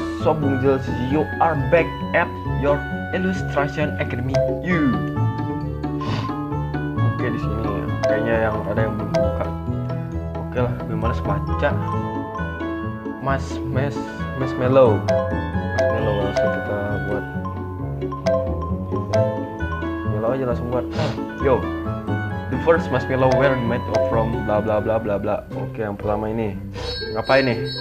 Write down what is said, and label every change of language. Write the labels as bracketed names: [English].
[English] So Bung Zils, you are back at your illustration academy. You. [Indonesian] Oke, di sini kayaknya yang ada yang belum buka. Oke lah, gue males baca. Marshmallow langsung kita buat. Marshmallow aja langsung buat. [English] Yo, the first marshmallow were made from bla bla bla bla bla. [Indonesian] Oke, yang pertama ini ngapain nih?